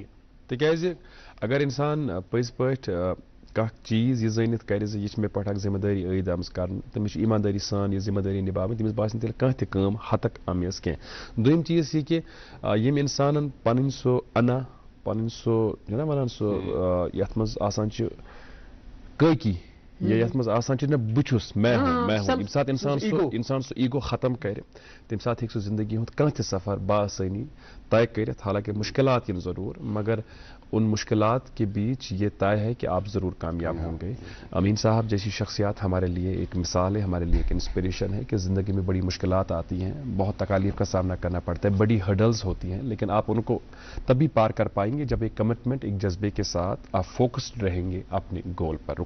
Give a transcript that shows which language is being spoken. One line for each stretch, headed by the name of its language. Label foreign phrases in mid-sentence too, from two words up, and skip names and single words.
Kashmiri: تِکیازِ اگر انسان پٔزۍ پٲٹھۍ کانٛہہ چیٖز یہِ زٲنِتھ کرِ زِ یہِ چھِ مےٚ پٮ۪ٹھ اکھ ذمہٕ دٲری عٲید آمٕژ کرنہٕ تٔمِس چھِ ایٖماندٲری سان یہِ ذمہٕ دٲری نِباوٕنۍ تٔمِس باسہِ نہٕ تیٚلہِ کانٛہہ تہِ کٲم ہتک امیز کینٛہہ. دوٚیِم چیٖز یہِ کہِ ییٚمۍ انسانن پنٕنۍ سُہ انا پنٕنۍ سُہ چھُنہ ونان سُہ یتھ منٛز آسان چھِ کٲکی یا یتھ منٛز آسان چھِ نہ بہٕ چھُس
Urdu: میں ہوں
Kashmiri: ییٚمہِ ساتہٕ انسان سُہ ایٖگو ختم کرِ تمہِ ساتہٕ ہیٚکہِ سُہ زندگی ہُنٛد کانٛہہ تہِ سفر بآسٲنی طے کٔرِتھ حالانکہ مشکلات یِن ضروٗر مگر
Urdu: ان مشکلات کے بیچ یہ طے ہے کہ آپ ضرور کامیاب ہوں گے. امین صاحب جیسی شخصیات ہمارے لیے ایک مثال ہے ہمارے لیے ایک انسپریشن ہے کہ زندگی میں بڑی مشکلات آتی ہیں بہت تکالیف کا سامنا کرنا پڑتا ہے بڑی ہرڈلز ہوتی ہیں لیکن آپ ان کو تبھی پار کر پائیں گے جب ایک کمٹمنٹ ایک جذبے کے ساتھ آپ فوکسڈ رہیں گے اپنے گول پر.